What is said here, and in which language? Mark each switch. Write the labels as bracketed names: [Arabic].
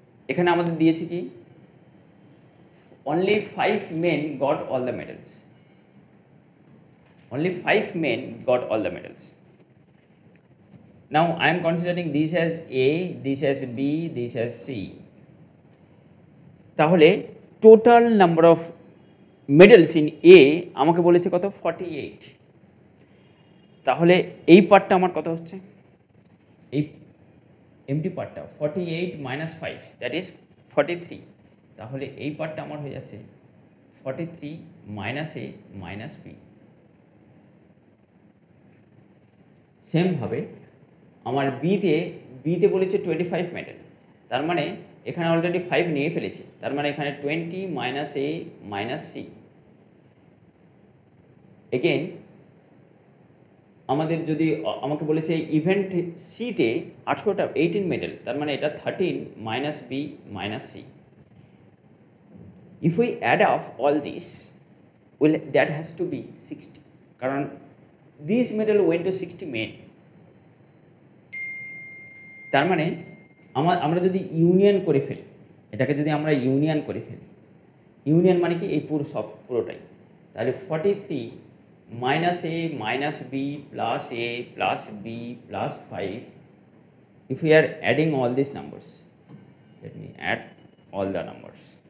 [Bangla] এখানে আমাদের দিয়েছে কি [English] only 5 men got all the medals. Only 5 men got all the medals. Now I am considering this as A, this as B, this as C. [Bangla] তাহলে total number of medals in a আমাকে বলেছে কত 48। তাহলে এই পার্টটা আমার কত হচ্ছে, এই এমটি পার্টটা 48 মাইনাস 5 দ্যাট ইজ 43। তাহলে এই পার্টটা আমার হয়ে যাচ্ছে 43 মাইনাস এ মাইনাস বি। সেমভাবে আমার বিতে বলেছে 25 মেডেল, তার মানে এখানে অলরেডি 5 নিয়ে ফেলেছি, তার মানে এখানে 20 মাইনাস এ মাইনাস সি। এগেন আমাদের যদি আমাকে বলেছে ইভেন্ট সিতে 18 মেডেল, তার মানে এটা 13 minus B minus C. [English] If we add up all this, that has to be 60, কারণ this medal went to 60 men। [Bangla] তার মানে আমরা যদি ইউনিয়ন করে ফেলি, এটাকে যদি আমরা ইউনিয়ন করে ফেলি, ইউনিয়ন মানে কি এই পুরোটাই, তাহলে 43 minus A minus B plus A plus B plus 5, [English] if we are adding all these numbers, let me add all the numbers.